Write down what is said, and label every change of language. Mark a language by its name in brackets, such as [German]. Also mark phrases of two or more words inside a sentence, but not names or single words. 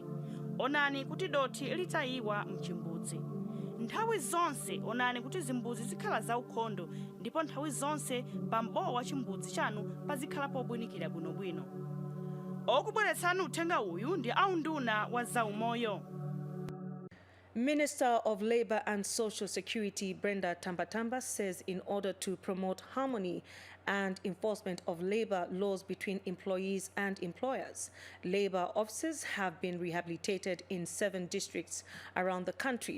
[Nyanja] Onani kuti dothi litayiwa mchimbudzi. Nthawi zonse onani kuti zimbudzi zikhala zaukhondo ndipo nthawi zonse pa mbowa wa chimbudzi chanu pazikhala pobwinikira bwinobwino. Okubweretsani uthenga uyu ndi aunduna wa zaumoyo. [English] Minister of Labor and Social Security Brenda Tambatamba says in order to promote harmony and enforcement of labor laws between employees and employers, labor officers have been rehabilitated in 7 districts around the country.